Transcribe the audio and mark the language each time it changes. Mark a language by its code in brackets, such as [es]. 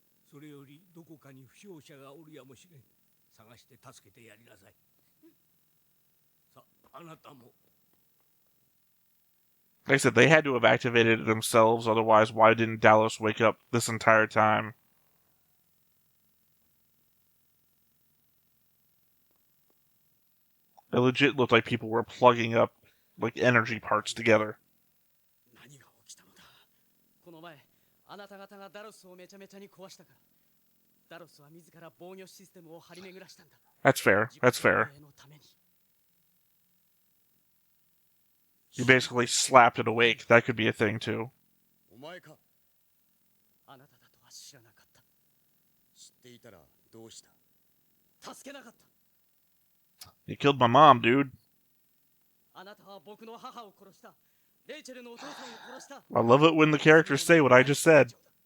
[ja] それよりどこかに負傷者がおるやもしれん。探して助けてやりなさい。さあ、あなたも。 [en] Like I said, they had to have activated it themselves, otherwise why didn't Dallos wake up this entire time? It legit looked like people were plugging up, like, energy parts together. [ja] 何が起きたのだ。この前、あなた方がダロスをめちゃめちゃに壊したから。ダロスは自ら防御システムを張り巡らしたんだ。 [en] That's fair. That's fair. You basically slapped it awake. That could be a thing, too. [ja] お前か。あなただとは知らなかった。知っていたらどうした。助けなかった。 [en] You killed my mom, dude. [ja] あなたは僕の母を殺した。レイチェルのお父さんを殺した。 [en] I love it when the characters say what I just said.